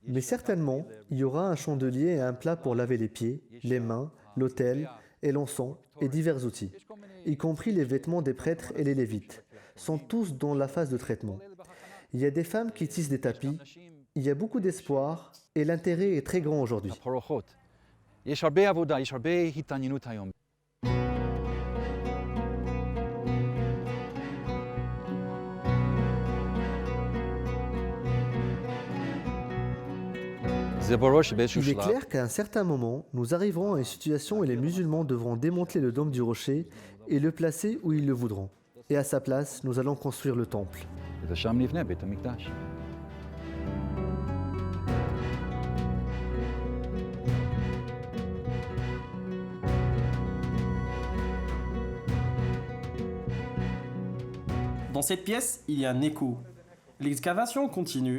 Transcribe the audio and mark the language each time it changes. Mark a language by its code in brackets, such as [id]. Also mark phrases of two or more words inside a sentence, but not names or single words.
[fr] Mais certainement, il y aura un chandelier et un plat pour laver les pieds, les mains, l'autel et l'encens et divers outils, y compris les vêtements des prêtres et les lévites, sont tous dans la phase de traitement. Il y a des femmes qui tissent des tapis, il y a beaucoup d'espoir et l'intérêt est très grand aujourd'hui. [he] יש הרבה עבודה, יש הרבה התעניינות היום. [fr] Il est clair qu'à un certain moment, nous arriverons à une situation où les musulmans devront démanteler le dôme du rocher et le placer où ils le voudront. Et à sa place, nous allons construire le temple. [he] ושם נבנה בית המקדש. [fr] Dans cette pièce, il y a un écho. L'excavation continue.